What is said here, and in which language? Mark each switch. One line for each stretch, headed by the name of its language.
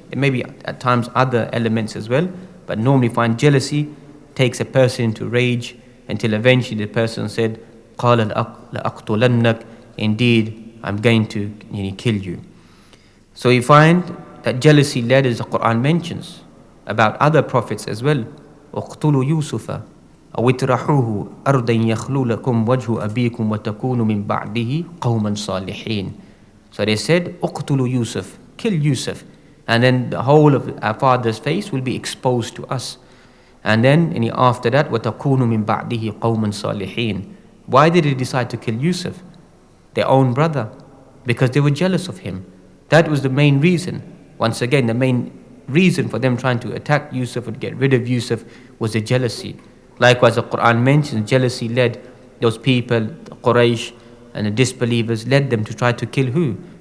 English: It may be at times other elements as well, but normally find jealousy takes a person into rage until eventually the person said,
Arabic: قَالَ لَأَقْتُلَنَّكَ.
English: Indeed, I'm going to kill you. So you find that jealousy led, as the Quran mentions, about other prophets as well.
Arabic: اقتلوا يوسف أو اطرحوه أرضا يخلو لكم وجه أبيكم وتكونوا من بعده قوما صالحين.
English: So they said,
Arabic: اقتلوا
English: Yusuf, kill Yusuf, and then the whole of our father's face will be exposed to us. And then after that,
Arabic: وتكونوا من بعده قوما صالحين.
English: Why did they decide to kill Yusuf, their own brother? Because they were jealous of him. That was the main reason. Once again, the main reason for them trying to attack Yusuf or to get rid of Yusuf was the jealousy. Likewise, the Quran mentions jealousy led those people, the Quraysh and the disbelievers, led them to try to kill who?